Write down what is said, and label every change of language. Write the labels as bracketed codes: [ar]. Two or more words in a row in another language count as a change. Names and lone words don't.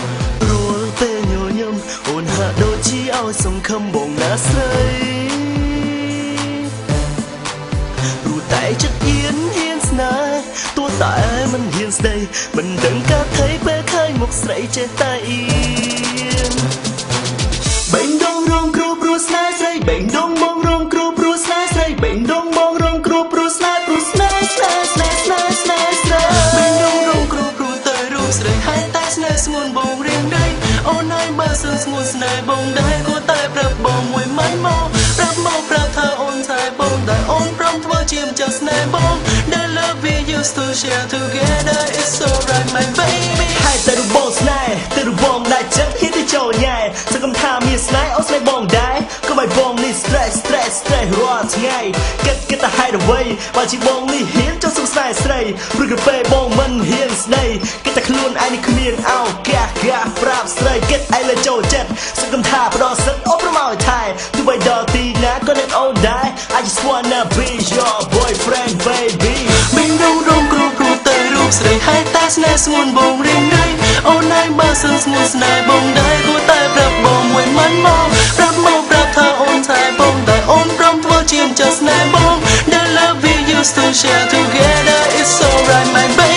[km] រួលពេលញញឹមអូនហាក់ដូចជាឲ្យសង្ឃឹមបងណាស្រីព្រោះតែចិត្តអៀនហ៊ានស្នេហ៍ទោះតែមិនហ៊ានស្ដីមិនដឹងកាត់ថៃពេលឃើញមុខស្រីចេះតែអៀនបេះដូងរងគ្រោះព្រោះស្នេហ៍ស្រីបេះដូងបងរងគ្រោះព្រោះស្នេហ៍ស្រីបេះដូងបងរងគ្រោះព្រោះស្នេហ៍ស្នេហ៍បេះ ដូងរងគ្រោះព្រោះតែរូបស្រីហេតុតែស្នេហ៍ស្ងួនបងរៀងដៃអូនឯងបើសិនស្ងួនស្នេហ៍បងដែរគួរតែប្រាប់បងមួយម៉ាច់មកប្រាប់ថាអូនថែបងតែអូនព្រមធ្វើជាម្ចាស់ស្នេហ៍បង [en] The love we used to share together is so right my baby [km] ហើយតែរូបបងស្នេហ៍តែរូបបងដែលចិត្តហ៊ានទៅចូលញ៉ែសង្ឃឹមថាមានស្នេហ៍អូនស្នេហ៍បងដែរក៏មិនបងនេះ stress រាល់ថ្ងៃគិតតែហេតុអ្វីបើជាបងនេះហ៊ានចង់សង្ស័យស្រីព្រោះកាពេលបងមិនហ៊ានស្ដីគិតតែខ្លួនឯងនេះគ្មានឱកាសប្រាប់ស្រីគិតឯងលើចូលចិត្តសង្ឃឹមថាផ្ដោតសិតអូនប្រមកថែទោះបីដល់ទីណាក៏នឹងអូនដែរ [en] I just wanna be your boyfriend baby [km] មានរងគ្រោះព្រោះតែរូបស្រីហេតុតែស្នេហ៍ស្ងួនបងរៀងដៃអូនឯងបើសិនស្ងួនស្នេហ៍បងដែរគួរតែប្រាប់បងមួយម៉ាច់មកប្រាប់ថាអូនថែបងតែអូនព្រមធ្វើជាម្ចាស់ស្នេហ៍បង [en] The love we used to share together is so right my